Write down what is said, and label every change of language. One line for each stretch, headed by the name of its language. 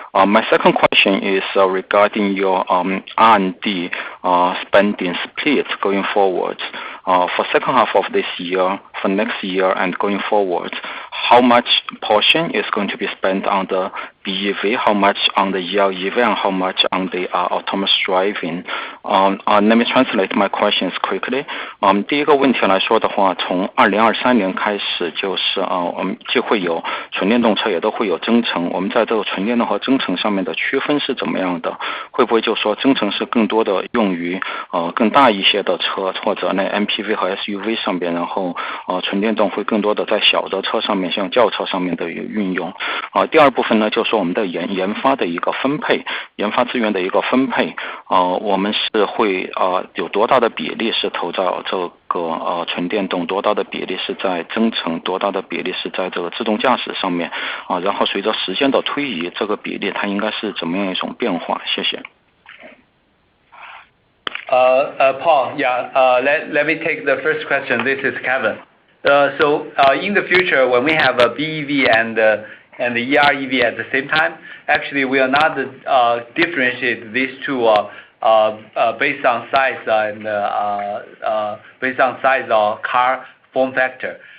English: My second question is regarding your R&D spending split going forward. For second half of this year, for next year, and going forward, how much portion is going to be spent on the BEV, how much on the EREV, and how much on the autonomous driving? Let me translate my questions quickly.
Chinese: 第一个问题来说的话，从2023年开始，就是我们既会有纯电动车，也都会有增程。我们在这个纯电动和增程上面的区分是怎么样的？会不会就说增程是更多的用于更大一些的车，或者呢 MPV 和 SUV 上边，然后纯电动会更多的在小的车上面，像轿车上面的运用。第二部分呢，就是说我们的研发的一个分配，研发资源的一个分配。我们是会有多大的比例是投在这个纯电动，多大的比例是在增程，多大的比例是在这个自动驾驶上面然后随着时间的推移，这个比例它应该是怎么样一种变化？谢谢。
English: Paul, yeah, let me take the first question. This is Kevin. So in the future, when we have a BEV and the EREV at the same time, actually we are not differentiate these two based on size and based on size or car form factor.